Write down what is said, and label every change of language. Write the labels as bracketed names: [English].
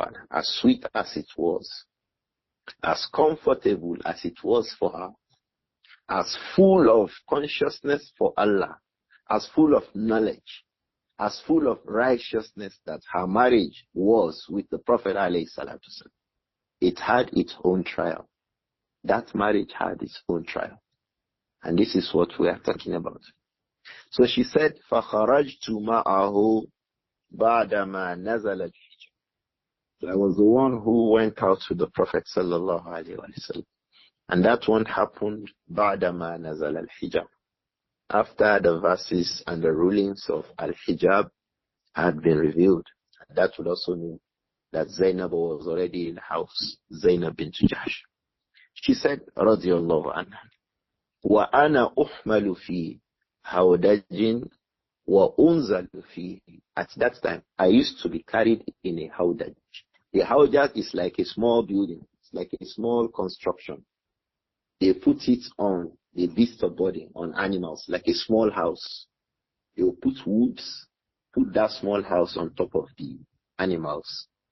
[English] As sweet as it was, as comfortable as it was for her, as full of consciousness for Allah, as full of knowledge, as full of righteousness that her marriage was with the Prophet ﷺ, it had its own trial. That marriage had its own trial. And this is what we are talking about. So she said, [Arabic] فَخَرَجْتُ مَعَهُ بَعْدَمَا نَزَلَ الْحِجَابِ. [English] So I was the one who went out to the Prophet sallallahu alaihi wasallam. And that one happened [Arabic] بَعْدَمَا نَزَلَ الْحِجَابِ. [English] After the verses and the rulings of Al-Hijab had been revealed. That would also mean that Zainab was already in the house, Zainab bint Jahsh. She said, [Arabic] radiyallahu anha, وَأَنَا أُحْمَلُ فِي هَوْدَجٍ وَأُنزَلُ فِيهِ. [English] At that time, I used to be carried in a hawdaj. The hawdaj is like a small building. It's like a small construction. They put it on the beast of burden, on animals, like a small house. They will put woods, put that small house on top of the animals.